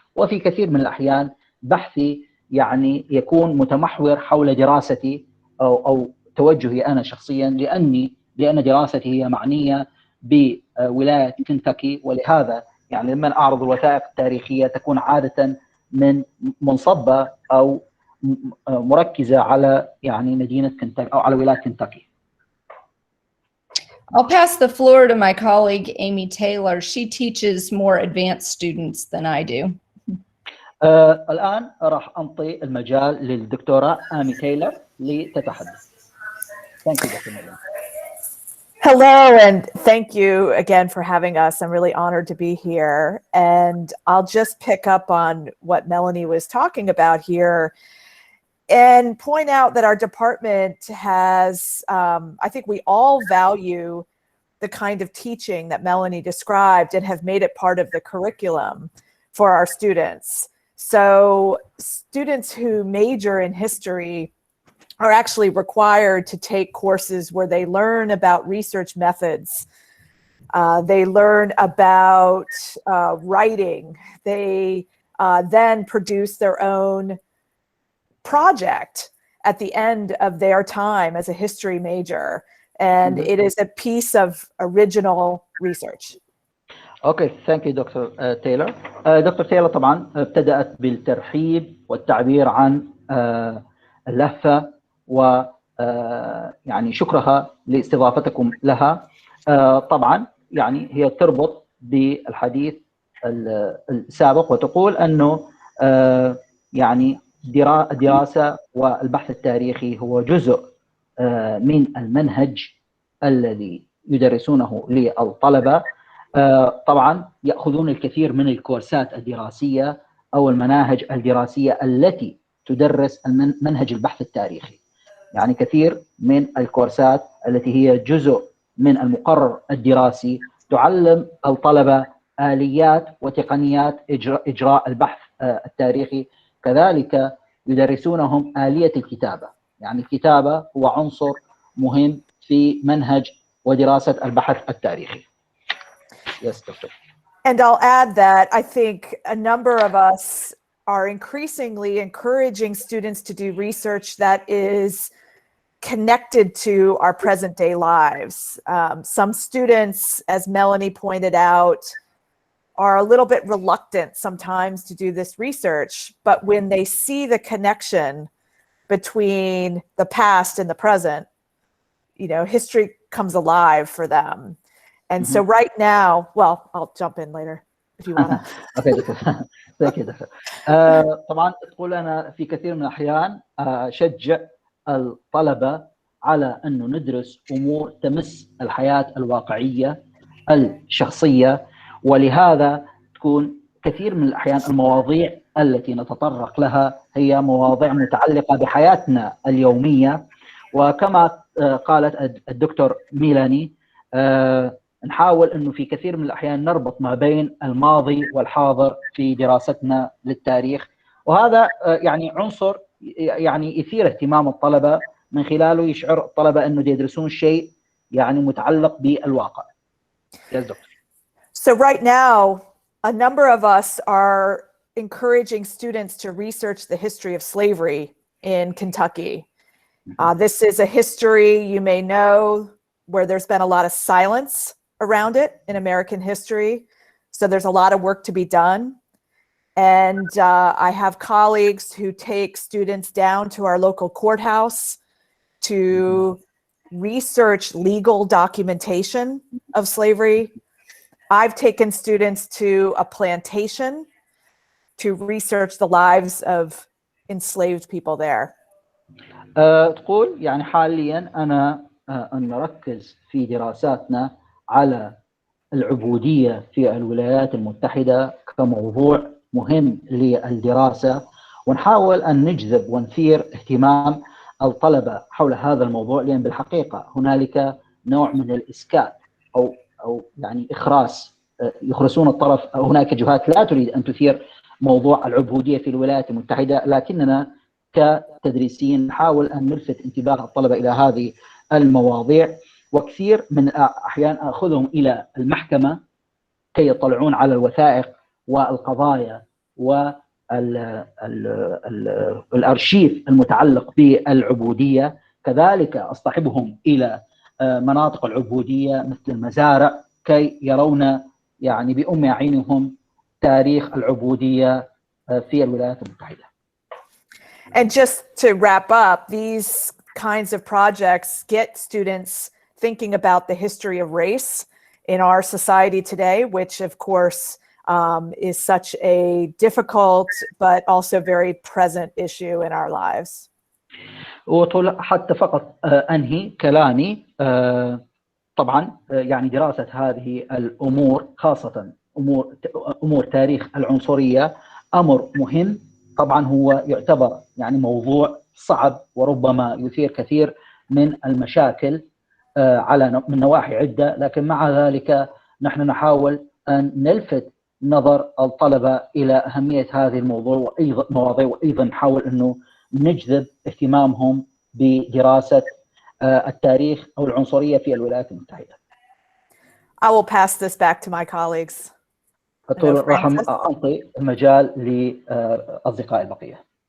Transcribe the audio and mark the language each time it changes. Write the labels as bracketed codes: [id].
[ar] وفي كثير من الأحيان بحثي يعني يكون متمحور حول دراستي أو توجهي أنا شخصيا، لأن دراستي هي معنية بولاية كنتاكي، ولهذا يعني لما أعرض الوثائق التاريخية تكون عادة منصبة أو مركزة على يعني مدينة كنتاكي أو على ولاية كنتاكي. [en] I'll pass the floor to my colleague, Amy Taylor. She teaches more advanced students than I do. [ar] الآن راح أنطي المجال للدكتورة آمي تايلر لتتحدث. [en] Thank you, Dr. Miller. Hello, and thank you again for having us. I'm really honored to be here. And I'll just pick up on what Melanie was talking about here and point out that our department has, I think we all value the kind of teaching that Melanie described and have made it part of the curriculum for our students. So students who major in history are actually required to take courses where they learn about research methods. They learn about writing. They then produce their own project at the end of their time as a history major. And it is a piece of original research. Okay, thank you, Dr. Taylor. Dr. [ar] Taylor طبعا ابتدأت بالترحيب والتعبير عن اللهفة و يعني شكرها لاستضافتكم لها. طبعا يعني هي تربط بالحديث السابق وتقول أنه يعني الدراسة والبحث التاريخي هو جزء من المنهج الذي يدرسونه للطلبة. طبعا يأخذون الكثير من الكورسات الدراسية أو المناهج الدراسية التي تدرس منهج البحث التاريخي. يعني كثير من الكورسات التي هي جزء من المقرر الدراسي تعلم الطلبة آليات وتقنيات إجراء البحث التاريخي. كذلك يدرسونهم آلية الكتابة، يعني الكتابة هو عنصر مهم في منهج ودراسة البحث التاريخي. [en] Yes, Doctor. And I'll add that I think a number of us are increasingly encouraging students to do research that is connected to our present day lives. Some students, as Melanie pointed out, are a little bit reluctant sometimes to do this research, but when they see the connection between the past and the present, you know, history comes alive for them. And so right now, well, I'll jump in later if you want to. Okay, thank you, Doctor. [ar] طبعا تقول أنا في كثير من الأحيان أشجع الطلبة على أنه ندرس أمور تمس الحياة الواقعية الشخصية، ولهذا تكون كثير من الأحيان المواضيع التي نتطرق لها هي مواضيع متعلقة بحياتنا اليومية. وكما قالت الدكتور ميلاني نحاول أنه في كثير من الأحيان نربط ما بين الماضي والحاضر في دراستنا للتاريخ، وهذا يعني عنصر يعني يثير اهتمام الطلبة، من خلاله يشعر الطلبة أنه يدرسون شيء يعني متعلق بالواقع. [en] Yes, Doctor. So right now, a number of us are encouraging students to research the history of slavery in Kentucky. This is a history you may know where there's been a lot of silence around it in American history. So there's a lot of work to be done. And I have colleagues who take students down to our local courthouse to research legal documentation of slavery. I've taken students to a plantation to research the lives of enslaved people there. [ar] تقول يعني حاليا أنا نركز في دراساتنا على العبودية في الولايات المتحدة كموضوع مهم للدراسة، ونحاول أن نجذب ونثير اهتمام الطلبة حول هذا الموضوع، لأن بالحقيقة هنالك نوع من الإسكات أو يعني إخراس، يخرسون الطرف. هناك جهات لا تريد أن تثير موضوع العبودية في الولايات المتحدة، لكننا كتدريسيين نحاول أن نلفت انتباه الطلبة إلى هذه المواضيع، وكثير من الأحيان أخذهم إلى المحكمة كي يطلعون على الوثائق والقضايا والأرشيف المتعلق بالعبودية. كذلك أصطحبهم إلى مناطق العبودية مثل المزارع كي يرون يعني بأم أعينهم تاريخ العبودية في الولايات المتحدة. [en] And just to wrap up, these kinds of projects get students thinking about the history of race in our society today, which of course is such a difficult but also very present issue in our lives. [ar] حتى فقط أنهي كلامي، طبعا يعني دراسة هذه الأمور خاصة أمور تاريخ العنصرية أمر مهم. طبعا هو يعتبر يعني موضوع صعب وربما يثير كثير من المشاكل من نواحي عدة، لكن مع ذلك نحن نحاول أن نلفت نظر الطلبة إلى أهمية هذه المواضيع وأيضا نحاول أنه نجذب اهتمامهم بدراسة التاريخ أو العنصرية في الولايات المتحدة. [en] I will pass this back to my colleagues. [ar] راح أعطي المجال لأصدقائي البقية.